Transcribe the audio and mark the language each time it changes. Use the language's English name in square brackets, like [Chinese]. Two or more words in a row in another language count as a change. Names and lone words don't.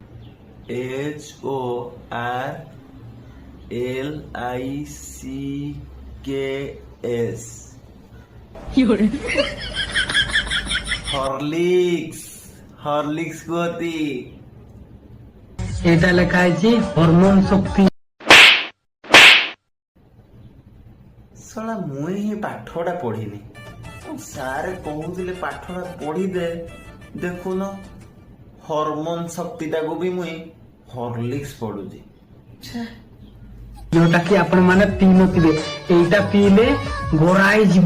[Bangla] HORLICKS। হরলিক্স। হরলিক্স কুহতি। এটা লেখা আছে হরমোন শক্তি। [Odia] ଶଳା ମୁଇଁ ହିଁ ପାଠଟା ପଢିନି। ସାର୍ କହୁଥିଲେ ପାଠଟା ପଢିଦେ, ଦେଖୁନ ହରମୋନ ଶକ୍ତିଟାକୁ ବି ମୁଇଁ ହରଲିକ୍ସ ପଢୁଛି। ଯୋଉଟା କି ଆପଣ ମାନେ ପିଇ ନଥିବେ, ଏଇଟା ପିଇଲେ ଗୋରା ହେଇଯିବ।